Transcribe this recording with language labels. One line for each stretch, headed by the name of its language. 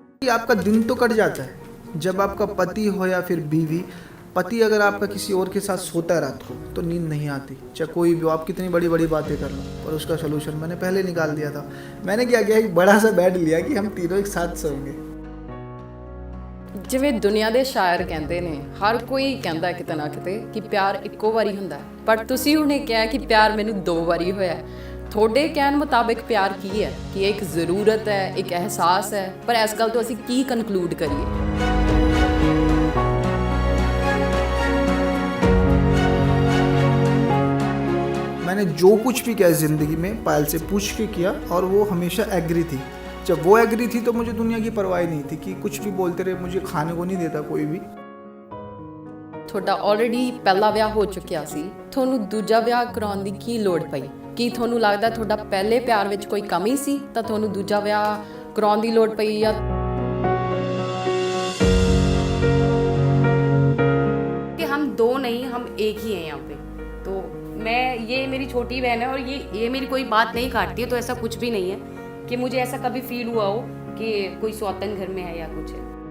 Hindi: आपका दिन तो कट जाता है जब आपका पति हो या फिर बीवी। पति अगर आपका किसी और के साथ सोता है रात को तो नींद नहीं आती, चाहे कोई भी हो, आप कितनी बड़ी बड़ी बातें कर लो। और उसका सोल्यूशन मैंने पहले निकाल दिया था। मैंने क्या किया, एक बड़ा सा बेड लिया कि हम तीनों एक साथ सोएंगे।
Punjabi: ਜਿਵੇਂ ਦੁਨੀਆ ਦੇ ਸ਼ਾਇਰ ਕਹਿੰਦੇ ਨੇ, ਹਰ ਕੋਈ ਕਹਿੰਦਾ ਕਿਤੇ ਨਾ ਕਿਤੇ ਕਿ ਪਿਆਰ ਇੱਕੋ ਵਾਰੀ ਹੁੰਦਾ ਹੈ, ਪਰ ਤੁਸੀਂ ਹੁਣੇ ਕਿਹਾ ਕਿ ਪਿਆਰ ਮੈਨੂੰ 2 ਵਾਰੀ ਹੋਇਆ ਹੈ। ਤੁਹਾਡੇ ਕਹਿਣ ਮੁਤਾਬਿਕ ਪਿਆਰ ਕੀ ਹੈ? ਕਿ ਇੱਕ ਜ਼ਰੂਰਤ ਹੈ, ਇੱਕ ਅਹਿਸਾਸ ਹੈ, ਪਰ ਇਸ ਗੱਲ ਤੋਂ ਅਸੀਂ ਕੀ ਕਨਕਲੂਡ ਕਰੀਏ?
Hindi: मैंने जो कुछ भी किया ज़िंदगी में पायल से पूछ के किया और वो हमेशा एग्री थी। जब वो एग्री थी तो मुझे दुनिया की परवाह नहीं थी कि कुछ भी बोलते रहे, मुझे खाने को नहीं देता कोई भी।
Punjabi: ਤੁਹਾਡਾ ਆਲਰੇਡੀ ਪਹਿਲਾ ਵਿਆਹ ਹੋ ਚੁੱਕਿਆ ਸੀ, ਤੁਹਾਨੂੰ ਦੂਜਾ ਵਿਆਹ ਕਰਾਉਣ ਦੀ ਕੀ ਲੋੜ ਪਈ? ਕੀ ਤੁਹਾਨੂੰ ਲੱਗਦਾ ਤੁਹਾਡਾ ਪਹਿਲੇ ਪਿਆਰ ਵਿੱਚ ਕੋਈ ਕਮੀ ਸੀ ਤਾਂ ਤੁਹਾਨੂੰ ਦੂਜਾ ਵਿਆਹ ਕਰਾਉਣ ਦੀ ਲੋੜ ਪਈ? ਜਾਂ
Hindi: कि हम 2 नहीं, हम एक ही हैं यहाँ पे। तो मैं, ये मेरी छोटी बहन है और ये मेरी कोई बात नहीं काटती है, तो ऐसा कुछ भी नहीं है कि मुझे ऐसा कभी फील हुआ हो कि कोई सौतन घर में है या कुछ है।